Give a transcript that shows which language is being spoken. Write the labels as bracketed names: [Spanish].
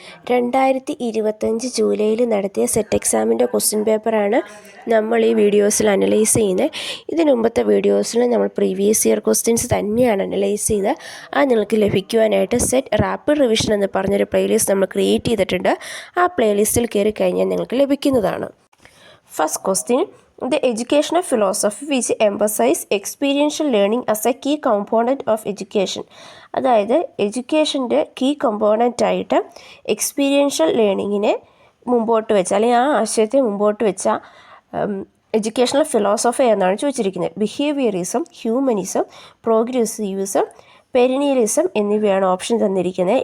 [Malayalam] 2025 ജൂലൈയിൽ നടത്തിയ സെറ്റ് എക്സാമിൻ്റെ ക്വസ്റ്റ്യൻ പേപ്പറാണ് നമ്മൾ ഈ വീഡിയോസിൽ അനലൈസ് ചെയ്യുന്നത്. ഇതിന് മുമ്പത്തെ വീഡിയോസിൽ നമ്മൾ പ്രീവിയസ് ഇയർ ക്വസ്റ്റ്യൻസ് തന്നെയാണ് അനലൈസ് ചെയ്ത് അത് നിങ്ങൾക്ക് ലഭിക്കുവാനായിട്ട് സെറ്റ് റാപ്പിഡ് റിവിഷൻ എന്ന് പറഞ്ഞൊരു പ്ലേലിസ്റ്റ് നമ്മൾ ക്രിയേറ്റ് ചെയ്തിട്ടുണ്ട്. ആ പ്ലേലിസ്റ്റിൽ കയറി കഴിഞ്ഞാൽ നിങ്ങൾക്ക് ലഭിക്കുന്നതാണ്. First question: [English] The educational philosophy which emphasize experiential learning as a key component of education. [Malayalam] അതായത് എഡ്യൂക്കേഷൻ്റെ കീ കമ്പോണൻ്റ് ആയിട്ട് എക്സ്പീരിയൻഷ്യൽ ലേണിങ്ങിനെ മുമ്പോട്ട് വെച്ച അല്ലെങ്കിൽ ആ ആശയത്തെ മുമ്പോട്ട് വെച്ച എഡ്യൂക്കേഷണൽ ഫിലോസഫി എന്നാണ് ചോദിച്ചിരിക്കുന്നത്. ബിഹേവിയറിസം, ഹ്യൂമനിസം, പ്രോഗ്രസീവിസം, പെരിനിയലിസം എന്നിവയാണ് ഓപ്ഷൻ തന്നിരിക്കുന്നത്.